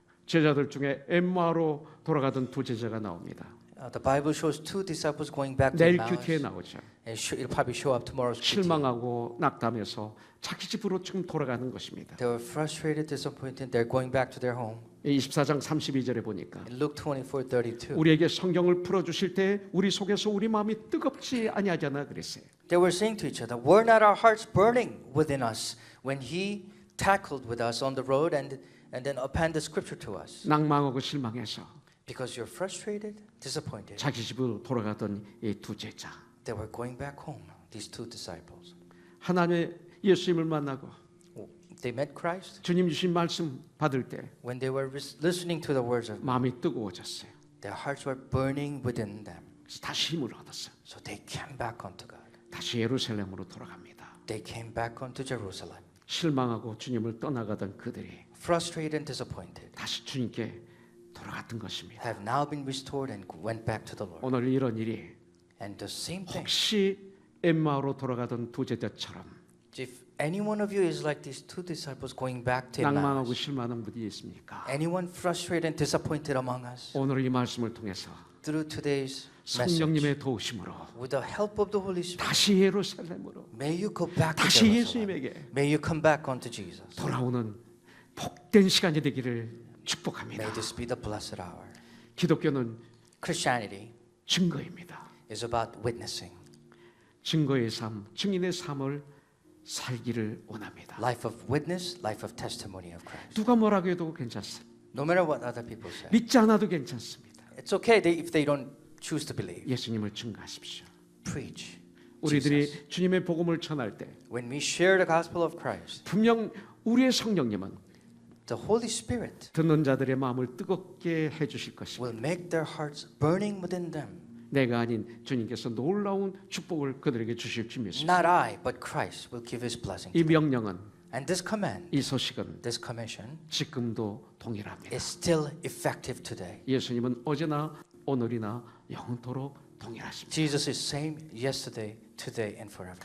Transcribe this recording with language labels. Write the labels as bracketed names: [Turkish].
[Korean] 제자들 중에 엠마오로 돌아가던 두 제자가 나옵니다. [English] The Bible shows two disciples going back to [Korean] 내일 [English] Emmaus. [Korean] 큐티에 나오죠. [English] It'll probably show up tomorrow's QT. [Korean] 실망하고 낙담해서 자기 집으로 지금 돌아가는 것입니다. [English] They were frustrated, disappointed. They're going back to their home. [Korean] 24장 32절에 보니까 [English] In Luke 24:32, [Korean] 우리에게 성경을 풀어주실 때 우리 속에서 우리 마음이 뜨겁지 아니하잖아 그랬어요. [English] they were saying to each other, "Were not our hearts burning within us when He tackled with us on the road and then appended Scripture to us?" [Korean] 낭망하고 실망해서 [English] Because you're frustrated, disappointed. [Korean] 자기 집으로 돌아가던 이 두 제자. [English] They were going back home. These two disciples. [Korean] 하나님의 예수님을 만나고 [English] They met Christ. [Korean] 주님 주신 말씀 받을 때 [English] When they were listening to the words of God, [Korean] 마음이 뜨거워졌어요. [English] their hearts were burning within them. [Korean] 그래서 다시 힘을 얻었어요. [English] So they came back unto God. [Korean] 다시 예루살렘으로 돌아갑니다. [English] They came back unto Jerusalem. [Korean] 실망하고 주님을 떠나가던 그들이 [English] Frustrated and disappointed, [Korean] 다시 주님께 돌아갔던 것입니다. [English] have now been restored and went back to the Lord. [Korean] 오늘 이런 일이 [English] And the same thing. [Korean] 혹시 엠마오로 돌아가던 두 제자처럼 [English] If any one of you is like these two disciples going back to [Korean] 낭망하고 [English] Emmaus, [Korean] 실망하는 분이 있습니까? [English] anyone frustrated and disappointed among us, [Korean] 오늘 이 말씀을 통해서 [English] through today's message, [Korean] 성령님의 도우심으로 [English] with the help of the Holy Spirit, [Korean] 다시 예루살렘으로 [English] may you go back to [Korean] 다시 [English] Jerusalem. [Korean] 예수님에게 [English] May you come back unto Jesus. [Korean] 돌아오는 복된 시간이 되기를 [English] May [Korean] 축복합니다. [English] this be the blessed hour. [Korean] 기독교는 [English] Christianity [Korean] 증거입니다. [English] is about witnessing. [Korean] 증거의 삶, 증인의 삶을 살기를 원합니다. [English] Life of witness, life of testimony of Christ. [Korean] 누가 뭐라고 해도 괜찮습니다. [English] No matter what other people say. [Korean] 믿지 않아도 괜찮습니다. [English] It's okay if they don't choose to believe. [Korean] 예수님을 증거하십시오. [English] Preach. [Korean] 우리들이 [English] Jesus. [Korean] 주님의 복음을 전할 때 [English] When we share the gospel of Christ, [Korean] 분명 우리의 성령님은 [English] the Holy Spirit [Korean] 듣는 자들의 마음을 뜨겁게 해주실 것입니다. [English] will make their hearts burning within them. [Korean] 내가 아닌 주님께서 놀라운 축복을 그들에게 주실 줄 믿습니다. [English] Not I, but Christ will give His blessing. [Korean] 이 명령은 [English] And this command, [Korean] 이 소식은 [English] this commission, [Korean] 지금도 동일합니다. [English] is still effective today. [Korean] 예수님은 어제나 오늘이나 영원토록 동일하십니다. [English] Jesus is same yesterday, today, and forever.